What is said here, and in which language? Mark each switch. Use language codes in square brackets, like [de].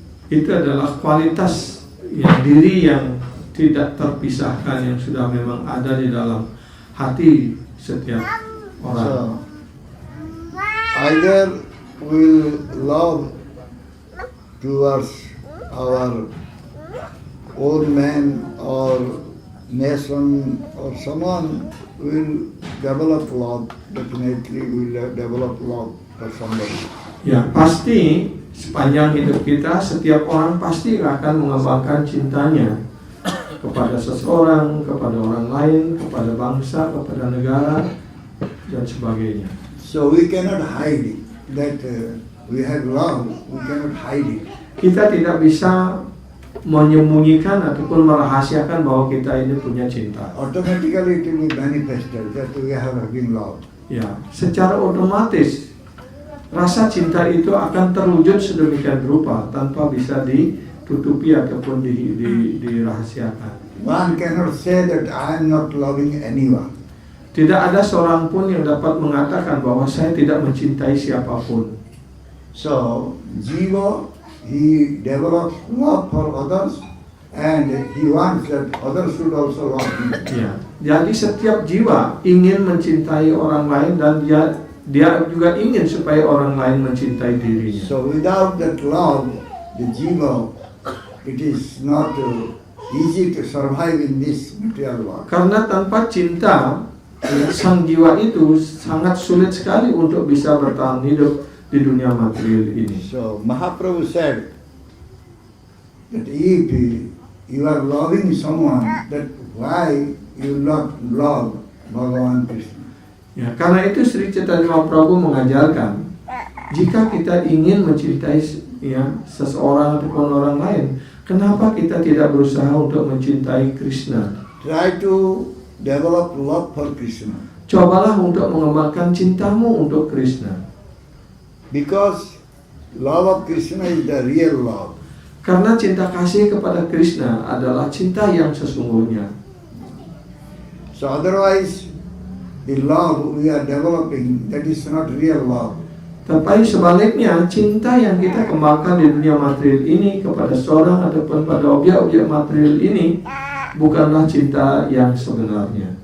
[id] Itu adalah kualitas diri yang tidak terpisahkan yang sudah memang ada di dalam hati setiap orang. [en] So, either we'll love towards our own man or nation or someone, will develop love. Definitely we'll develop love for somebody. [id] Ya, pasti sepanjang hidup kita setiap orang pasti akan mengembangkan cintanya kepada seseorang, kepada orang lain, kepada bangsa, kepada negara dan sebagainya. [en] So we cannot hide it, that we have love, we cannot hide it. [id] Kita tidak bisa menyembunyikan ataupun merahasiakan bahwa kita ini punya cinta. [en] Automatically it will be manifested that we are having love. [id] Ya, secara otomatis rasa cinta itu akan terwujud sedemikian rupa tanpa bisa ditutupi ataupun dirahasiakan. [en] One cannot say that I am not loving anyone. [id] Tidak ada seorang pun yang dapat mengatakan bahwa saya tidak mencintai siapapun. [en] So, Jiva, he develops love for others and he wants that others should also love him. [id] Ya, jadi setiap jiwa ingin mencintai orang lain dan dia juga ingin supaya orang lain mencintai dirinya. [en] So, without that love, the Jiva, it is not easy to survive in this material world. [id] Karena tanpa cinta, sang jiwa itu sangat sulit sekali untuk bisa bertahan hidup di dunia material ini. [en] So Mahaprabhu said that if you are loving someone, that why you not love Bhagavan Krishna? [id] Ya, karena itu Sri Chaitanya Mahaprabhu mengajarkan jika kita ingin mencintai seseorang ataupun orang lain, kenapa kita tidak berusaha untuk mencintai Krishna? [en] Try to develop love for Krishna. [id] Cobalah untuk mengembangkan cintamu untuk Krishna. [en] Because love of Krishna is the real love. [id] Karena cinta kasih kepada Krishna adalah cinta yang sesungguhnya. [en] So otherwise, the love we are developing, that is not real love. [id] Tapi sebaliknya, cinta yang kita kembangkan di dunia material ini kepada seorang ataupun pada objek-objek material ini bukanlah cinta yang sebenarnya.